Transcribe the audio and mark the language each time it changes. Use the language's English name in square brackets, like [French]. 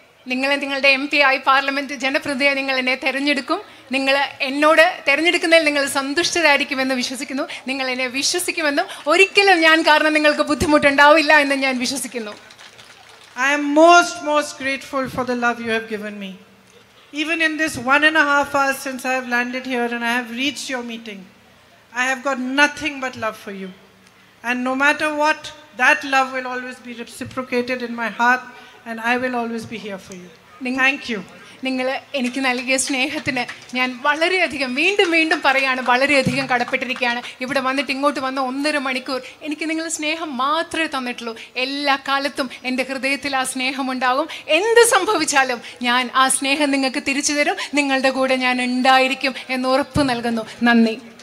[Malayalam] നിങ്ങളുടെ MP ആയി parliament ജനപ്രതിനിധിയായി നിങ്ങൾ എന്നെ തിരഞ്ഞെടുക്കും. നിങ്ങൾ എന്നോട് തിരഞ്ഞെടുക്കുന്നതിൽ നിങ്ങൾ സന്തുഷ്ടരായിരിക്കുമെന്ന് വിശ്വസിക്കുന്നു. നിങ്ങൾ എന്നെ വിശ്വസിക്കുമെന്നും ഒരിക്കലും ഞാൻ കാരണം നിങ്ങൾക്ക് ബുദ്ധിമുട്ടുണ്ടാവില്ല എന്ന് ഞാൻ വിശ്വസിക്കുന്നു. [English] I am most grateful for the love you have given me. Even in this 1.5 hours since I have landed here and I have reached your meeting, I have got nothing but love for you. And no matter what, that love will always be reciprocated in my heart and I will always be here for you. Thank you. [Malayalam] നിങ്ങൾ എനിക്ക് നൽകിയ സ്നേഹത്തിന് ഞാൻ വളരെയധികം വീണ്ടും പറയുകയാണ്, വളരെയധികം കടപ്പെട്ടിരിക്കുകയാണ്. ഇവിടെ വന്നിട്ട് ഇങ്ങോട്ട് വന്ന 1.5 മണിക്കൂർ എനിക്ക് നിങ്ങൾ സ്നേഹം മാത്രമേ തന്നിട്ടുള്ളൂ. എല്ലാ കാലത്തും എൻ്റെ ഹൃദയത്തിൽ ആ സ്നേഹമുണ്ടാകും. എന്ത് സംഭവിച്ചാലും ഞാൻ ആ സ്നേഹം നിങ്ങൾക്ക് തിരിച്ചു തരും. നിങ്ങളുടെ കൂടെ ഞാൻ ഉണ്ടായിരിക്കും എന്ന് ഉറപ്പ് നൽകുന്നു. നന്ദി.